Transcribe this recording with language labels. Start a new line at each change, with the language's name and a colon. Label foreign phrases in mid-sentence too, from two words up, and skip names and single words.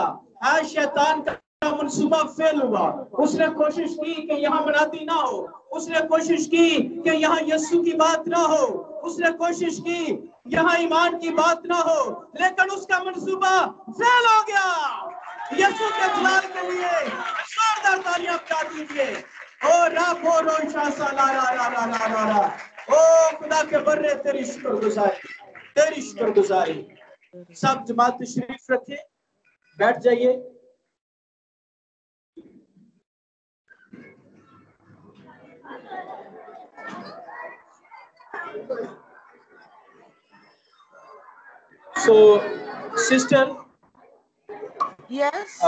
Hindi: आज शैतान का मंसूबा फेल हुआ। उसने कोशिश की कि यहाँ मनाती ना हो, उसने कोशिश की कि यहाँ यीशु की बात ना हो, उसने कोशिश की यहाँ ईमान की बात ना हो, लेकिन उसका मंसूबा फेल हो गया। यीशु के जलाल के लिए जोरदार तालियां बजा दीजिए। ओ रा बोरो शासा ला रा रा रा रा रा रा। ओ खुदा के बर्रे, तेरी शुक्रगुजारी। सब जमात शरीफ रखे, बैठ जाइए।
English: So, sister, Yes.